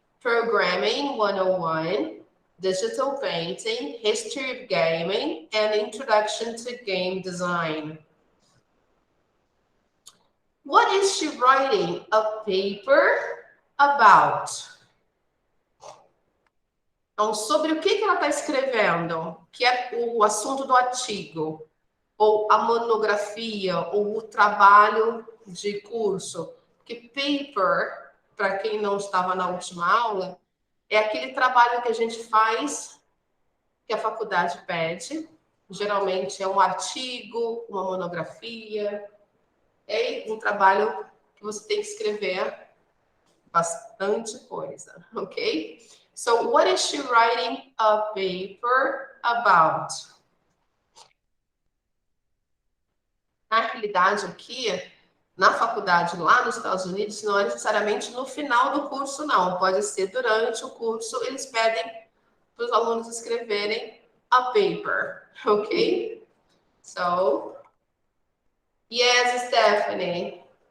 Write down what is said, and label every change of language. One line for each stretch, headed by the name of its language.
English: Programming 101, digital painting, history of gaming, and introduction to game design. What is she writing a paper about?
Portuguese: Então, sobre o que ela está escrevendo? Que é o assunto do artigo, ou a monografia, ou o trabalho de curso. Porque paper, para quem não estava na última aula, é aquele trabalho que a gente faz, que a faculdade pede. Geralmente é um artigo, uma monografia, é um trabalho que você tem que escrever bastante coisa, ok?
English: So, what is she writing a paper about?
Portuguese: Na realidade, aqui, na faculdade lá nos Estados Unidos, não é necessariamente no final do curso, não. Pode ser durante o curso, eles pedem para os alunos escreverem a paper, ok?
English: So, yes, Stephanie.